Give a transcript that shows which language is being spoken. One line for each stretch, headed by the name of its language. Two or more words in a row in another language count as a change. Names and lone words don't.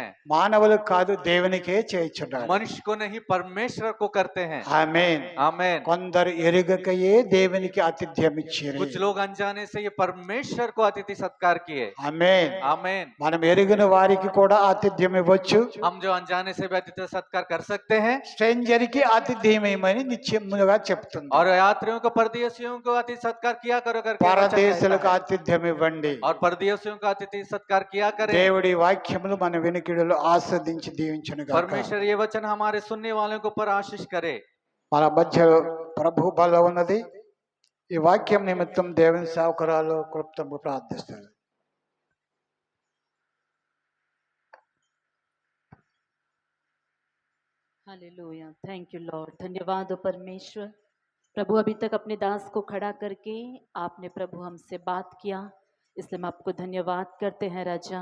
Telugu: మానవులకు కాదు దేవునికే చేయుచున్నాడు.
Hindi: मनुष्य को नहीं परमेश्वर को करते हैं।
Telugu: ఆమేన్.
Hindi: आमीन।
Telugu: కొందరు ఎరుగకయే దేవునికి ఆతిథ్యం ఇచ్చిరి.
Hindi: कुछ लोग अनजाने से ये परमेश्वर को अतिथि सत्कार किए।
Telugu: ఆమేన్.
Hindi: आमीन।
Telugu: మనం ఎరిగిన వారికి కూడా ఆతిథ్యం ఇవ్వచ్చు.
Hindi: हम जो अनजाने से भी अतिथि सत्कार कर सकते हैं।
Telugu: స్ట్రేంజర్ కి ఆతిథ్యం ఇవ్వమని నిత్యముగా చెప్తుంది.
Hindi: और यात्रियों को परदेशियों को अतिथि सत्कार किया करो करके वचन
Telugu: పరదేశులకు
Hindi: कहता है।
Telugu: ఆతిథ్యం ఇవ్వండి.
Hindi: और परदेशियों का अतिथि सत्कार किया करें।
Telugu: దేవుడి వాక్యములు మన వినికిడిలో ఆస్వాదించి దీవించును గాక.
Hindi: परमेश्वर ये वचन हमारे सुनने वालों के ऊपर आशीष करे।
Telugu: మన మధ్య ప్రభు బలం ఉన్నది. ఈ వాక్యం నిమిత్తం దేవుని సేవకురాలు కృప్తము ప్రార్థిస్తారు.
English: Hallelujah, thank you Lord.
Hindi: धन्यवाद हो परमेश्वर। प्रभु, अभी तक अपने दास को खड़ा करके आपने प्रभु हमसे बात किया, इसलिए हम आपको धन्यवाद करते हैं राजा।